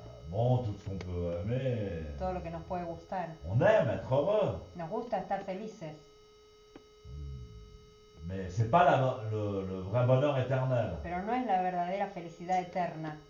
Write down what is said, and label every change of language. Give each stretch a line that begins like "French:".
French: bon, tout ce qu'on peut aimer.
Spanish: todo lo que nos puede gustar.
French: On aime être heureux,
Spanish: Nos gusta estar felices,
French: mais c'est pas le vrai bonheur éternel.
Spanish: pero no es la verdadera felicidad eterna.